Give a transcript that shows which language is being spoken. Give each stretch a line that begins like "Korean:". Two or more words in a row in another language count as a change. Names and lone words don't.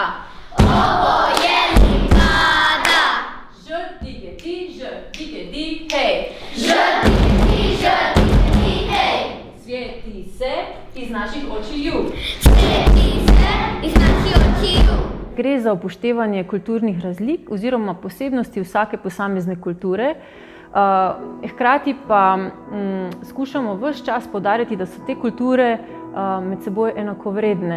Croatian: Ovo je livada. Ž-ti-ge-ti, ž-ti-ge-di, hej. Ž-ti-ge-ti, ž-ti-ge-di, hej. Sveti se iz naših očiju. Sveti se iz naših očiju.
Slovenian: Gre za upoštevanje kulturnih razlik oziroma posebnosti vsake posamezne kulture. Hkrati pa skušamo ves čas poudarjati, da so te kulture med seboj enakovredne.